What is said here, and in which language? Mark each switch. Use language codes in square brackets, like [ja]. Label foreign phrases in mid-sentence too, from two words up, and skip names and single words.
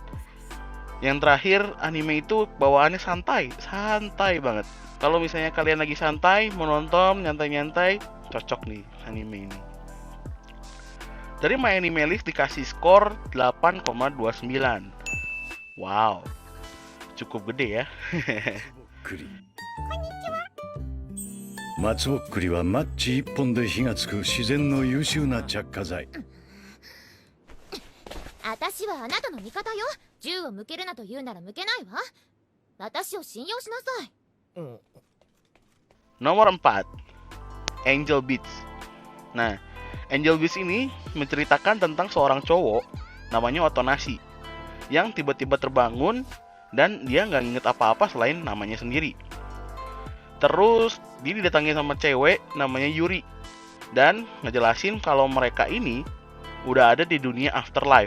[id] Yang terakhir, anime itu bawaannya santai, santai banget. Kalau misalnya kalian lagi santai, mau nonton, nyantai-nyantai, cocok nih anime ini. Dari My Anime List dikasih skor 8,29. Wow, cukup gede ya. [ja] くり松ぼっくりはマッチ一本で火がつく自然の優秀な着火剤。私はあなたの味方よ。銃を向けるなと言うなら向けないわ。私を信用しなさい。 [id] Nomor 4, Angel Beats. Nah, Angel Beats ini menceritakan tentang seorang cowok namanya Otonashi yang tiba-tiba terbangun dan dia nggak inget apa-apa selain namanya sendiri. Terus dia didatangi sama cewek namanya Yuri dan ngejelasin kalau mereka ini udah ada di dunia afterlife.